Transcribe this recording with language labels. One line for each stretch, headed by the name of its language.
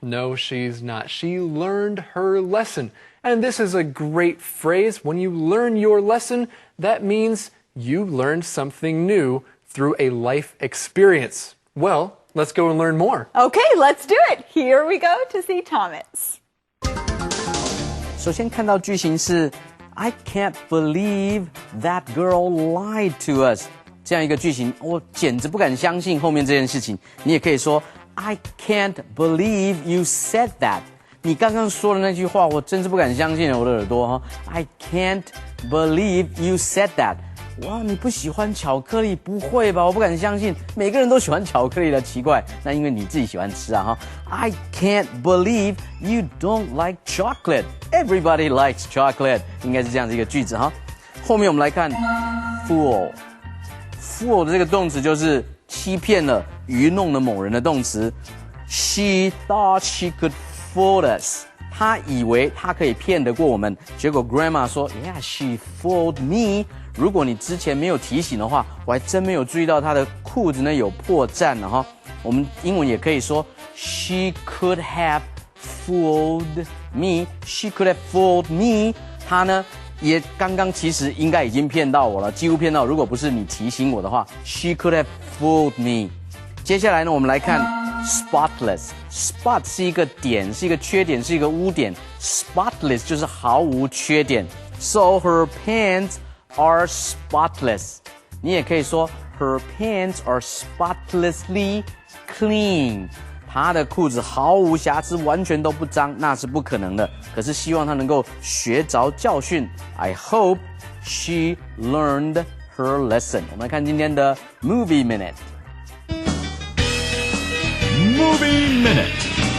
English: No, she's not. She learned her lesson. And this is a great phrase. When you learn your lesson, that means you learned something new through a life experience. Well, let's go and learn more. Okay, let's do it. Here we go to see Thomas.
Chinese: 首先看到句型是
English: I can't believe that girl lied to us
Chinese: 这样一个句型，我简直不敢相信后面这件事情。你也可以说
English: I can't believe you said that
Chinese: 你刚刚说的那句话，我真是不敢相信我的耳朵哈。
English: I can't believe you said that
Chinese: 哇，你不喜欢巧克力？不会吧，我不敢相信，每个人都喜欢巧克力的，奇怪。那因为你自己喜欢吃啊哈。
English: I can't believe you don't like chocolate. Everybody likes chocolate.
Chinese: 应该是这样子一个句子哈。后面我们来看 fool。fool 的这个动词就是欺骗了、愚弄了某人的动词。
English: She thought she could fool us.
Chinese: 她以为她可以骗得过我们，结果 Grandma 说 ，
English: Yeah, she fooled me.
Chinese: 如果你之前没有提醒的话，我还真没有注意到她的裤子呢有破绽了哈。我们英文也可以说
English: She could have fooled me. She could have fooled me.
Chinese: 她呢也刚刚其实应该已经骗到我了，几乎骗到。如果不是你提醒我的话 ，
English: She could have fooled me.
Chinese: 接下来呢，我们来看 spotless。spot 是一个点，是一个缺点，是一个污点。 spotless 就是毫无缺点。
English: So her pants are spotless.
Chinese: 你也可以说
English: her pants are spotlessly clean.
Chinese: 她的裤子毫无瑕疵，完全都不脏，那是不可能的。可是希望她能够学着教训。
English: I hope she learned her lesson.
Chinese: 我们来看今天的 Movie Minute。Movie Minute.